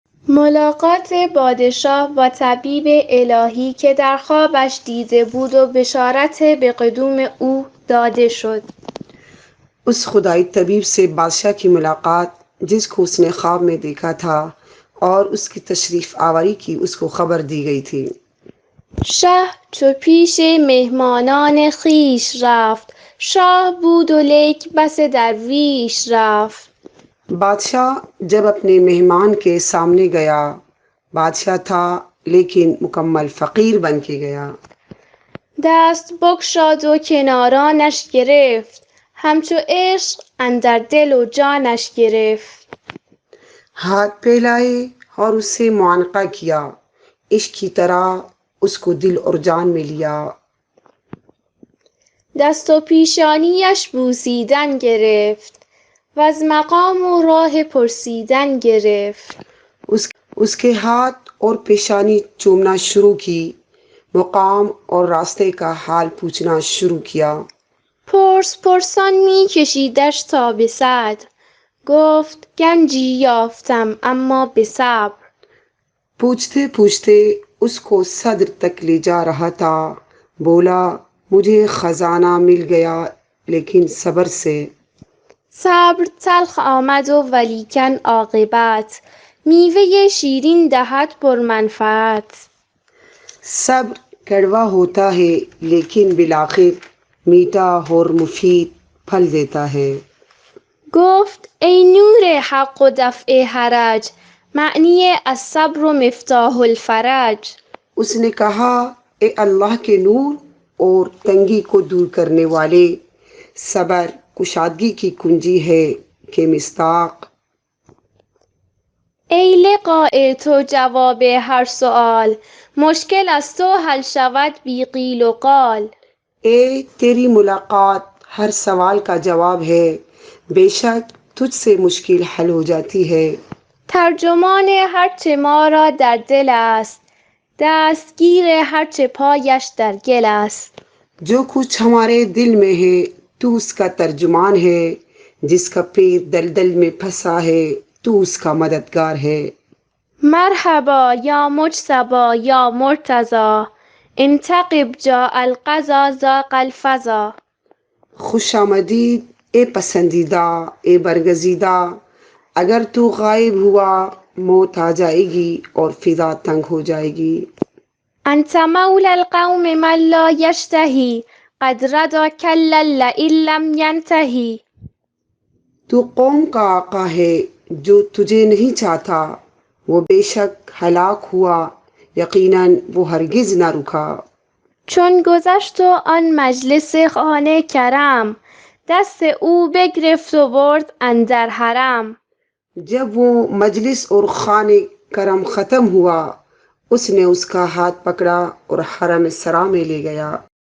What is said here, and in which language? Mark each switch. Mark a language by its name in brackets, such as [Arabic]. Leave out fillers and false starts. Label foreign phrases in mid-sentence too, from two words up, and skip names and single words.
[Persian] ملاقات پادشاه با طبیب الهی که در خوابش دیده بود و بشارت به قدوم او داده شد. [Urdu] اس خدائی طبیب سے بادشاہ کی ملاقات جس کو اس نے خواب میں دیکھا تھا اور اس کی تشریف آوری کی اس کو خبر دی گئی تھی۔ [Persian] شه چو پیش مهمانان خویش رفت، شاه بود و لیک بس درویش رفت. [Urdu] بادشاہ جب اپنے مہمان کے سامنے گیا، بادشاہ تھا لیکن مکمل فقیر بن کے گیا۔ [Persian] دست بگشاد و کنارانش گرفت، همچو عشق اندر دل و جانش گرفت. [Urdu] ہاتھ پھیلائے اور اس سے معانقہ کیا، عشق کی طرح اس کو دل اور جان میں لیا۔ [Persian] دست و پیشانیش بوسیدن گرفت، وز مقام و راه پرسیدن گرفت. [Urdu] اس کے ہاتھ اور پیشانی چومنا شروع کی، مقام اور راستے کا حال پوچھنا شروع کیا۔ [Persian] پرس پرسان می کشیدش تا به صدر، گفت گنجی یافتم اما به صبر. [Urdu] پوچھتے پوچھتے اس کو صدر تک لے جا رہا تھا، بولا مجھے خزانہ مل گیا لیکن صبر سے۔ [Persian] صبر تلخ آمد و ولیکن عاقبت، میوه شیرین دهد پرمنفعت. [Urdu] صبر کڑوا ہوتا ہے لیکن بالآخر میٹھا اور مفید پھل دیتا ہے۔ [Persian] گفت ای نور حق و دفع حرج، معنی [Arabic] الصبر و مفتاح الفرج. [Urdu] اس نے کہا اے اللہ کے نور اور تنگی کو دور کرنے والے، صبر کشادگی کی کنجی ہے کہ مصداق۔ [Persian] ای لقاء تو جواب هر سؤال، مشکل از تو حل شود بی قیل و قال. [Urdu] اے تیری ملاقات ہر سوال کا جواب ہے، بے شک تجھ سے مشکل حل ہو جاتی ہے۔ [Persian] ترجمان هرچه ما را در دل است، دستگیر هرچه پایش در گل است. [Urdu] جو کچھ ہمارے دل میں ہے تو اس کا ترجمان ہے، جس کا پیر دلدل میں پھنسا ہے تو اس کا مددگار ہے۔ [Arabic] مرحبا یا مجتبی یا مرتضی، انتقب جاء القضا ذاق الفضا. [Urdu] خوش آمدید اے پسندیدہ، اے برگزیدہ، اگر تو غائب ہوا موت آ جائے گی اور فضا تنگ ہو جائے گی۔ [Arabic] انت مولی القوم من لا یشتہی، قد ردا کلا لئن لم ینتہی. [Urdu] تو قوم کا آقا ہے جو تجھے نہیں چاہتا، وہ بے شک ہلاک ہوا، یقیناً وہ ہرگز نہ رکا۔ [Persian] چون گذشت و آن مجلس خوان کرم، دست او بگرفت و برد اندر حرم. [Urdu] جب وہ مجلس اور خوان کرم ختم ہوا، اس نے اس کا ہاتھ پکڑا اور حرم سرا میں لے گیا۔